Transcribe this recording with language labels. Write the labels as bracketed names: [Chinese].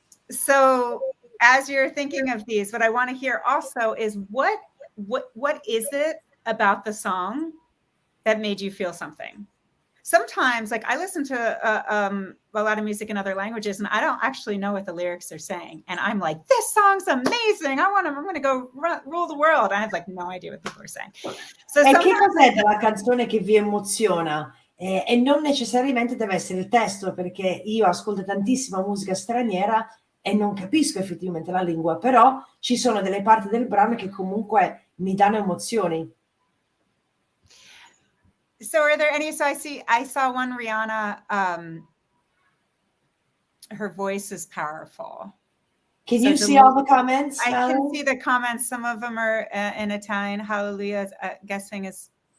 [English] So as you're thinking of these, what I want to hear also is what is it about the song that made you feel something? Sometimes, like I listen to a lot of music in other languages, and I don't actually know what the lyrics are saying. And I'm like, this song's amazing. I'm going to go rule the world. I have like no idea what people are saying. So [Italian] che cos'è della canzone che vi emoziona? e non necessariamente deve essere il testo, perché io ascolto tantissima musica straniera e non capisco effettivamente la lingua, però ci sono delle parti del brano che comunque mi danno emozioni. [English] So are there any, so I saw one Rihanna, her voice is powerful. Can So you see all the comments? I can Valerie? see the comments. Some of them are in Italian. Hallelujah, guessing is